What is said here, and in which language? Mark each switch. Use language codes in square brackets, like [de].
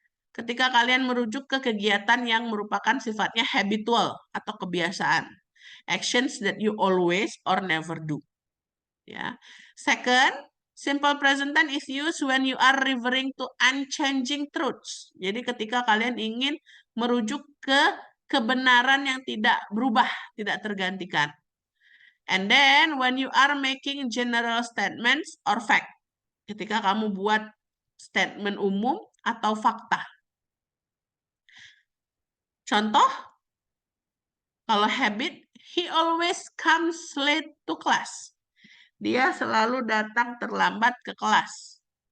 [id] Ketika kalian merujuk ke kegiatan yang merupakan sifatnya habitual atau kebiasaan. [en] Actions that you always or never do. Ya. Second, simple present tense is used when you are referring to unchanging truths. [id] Jadi ketika kalian ingin merujuk ke kebenaran yang tidak berubah, tidak tergantikan. [en] And then when you are making general statements or fact. [id] Ketika kamu buat statement umum atau fakta. Contoh, kalau [en] habit, he always comes late to class. [id] Dia selalu datang terlambat ke kelas.